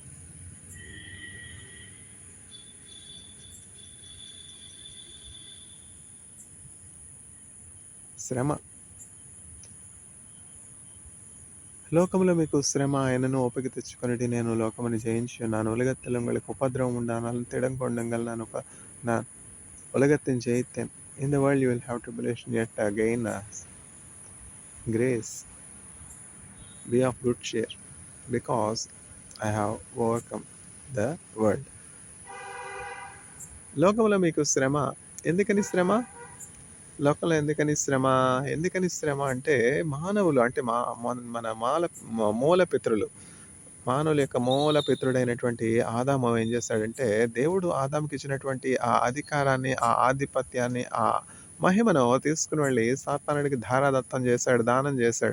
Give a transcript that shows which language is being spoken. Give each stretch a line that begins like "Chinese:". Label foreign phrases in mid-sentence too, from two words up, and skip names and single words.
Telugu: శ్రమ. లోకములో మీకు శ్రమ, ఆయనను ఓపిక తెచ్చుకొనుడి, నేను లోకమును జయించి ఉన్నాను.
Tamil: உலகத்தில் உங்களுக்கு உபத்திரவம் உண்டானாலும் திடங்கொண்டுங்கள், நான் உலகத்தின் ஜெயித்தேன்.
English: In the world you will have tribulation, yet again grace. Be of good cheer, because I have overcome the world.
Telugu: లోకములో మీకు శ్రమ. ఎందుకని శ్రమ? లోకంలో ఎందుకని శ్రమ? ఎందుకని శ్రమ అంటే, మానవులు అంటే మన మూల పితరులు, మానవుల యొక్క మూల పితరుడైనటువంటి ఆదాము ఏం చేశాడంటే, దేవుడు ఆదాముకి ఇచ్చినటువంటి ఆ అధికారాన్ని, ఆ ఆధిపత్యాన్ని, ఆ మహిమను తీసుకొని వెళ్లి సాతానుడికి ధారాదత్తం చేశాడు, దానం చేశాడు.